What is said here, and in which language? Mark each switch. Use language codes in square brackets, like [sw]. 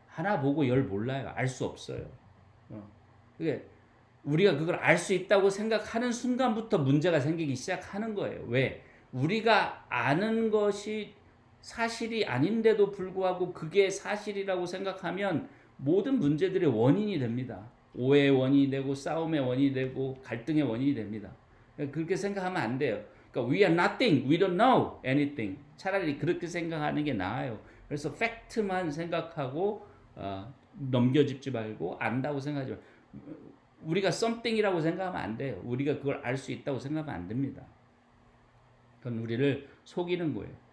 [ko] 하나 보고 열 몰라요. 알 수 없어요. 그게 우리가 그걸 알 수 있다고 생각하는 순간부터 문제가 생기기 시작하는 거예요. 왜? 우리가 아는 것이 사실이 아닌데도 불구하고 그게 사실이라고 생각하면 모든 문제들의 원인이 됩니다. 오해의 원인이 되고 싸움의 원인이 되고 갈등의 원인이 됩니다. 그렇게 생각하면 안 돼요. 그러니까 [en] we are nothing, we don't know anything. [ko] 차라리 그렇게 생각하는 게 나아요. 그래서 팩트만 생각하고 넘겨짚지 말고 안다고 생각하지 말고 우리가 something이라고 생각하면 안 돼요. 우리가 그걸 알 수 있다고 생각하면 안 됩니다. 그건 우리를 속이는 거예요.